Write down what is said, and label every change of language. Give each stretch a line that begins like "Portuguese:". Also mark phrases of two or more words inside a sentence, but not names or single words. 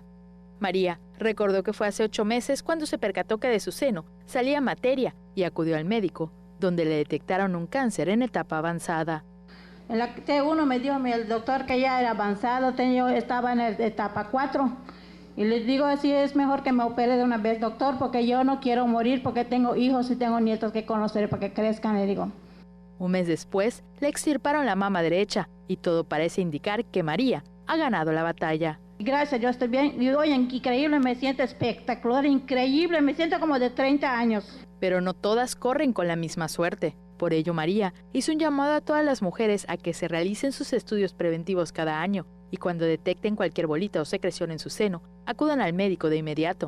Spanish: María recordó que fue hace 8 meses cuando se percató que de su seno salía materia y acudió al médico, donde le detectaron un cáncer en etapa avanzada. En la T1 me dijo el doctor que ya era avanzado, yo estaba en etapa 4. Y les digo, así es mejor que me opere de una vez, doctor, porque yo no quiero morir, porque tengo hijos y tengo nietos que conocer para que crezcan, le digo. Un mes después, le extirparon la mama derecha y todo parece indicar que María ha ganado la batalla. Gracias, yo estoy bien. Y oye, increíble, me siento espectacular, increíble, me siento como de 30 años. Pero no todas corren con la misma suerte. Por ello, María hizo un llamado a todas las mujeres a que se realicen sus estudios preventivos cada año y cuando detecten cualquier bolita o secreción en su seno, acudan al médico de inmediato.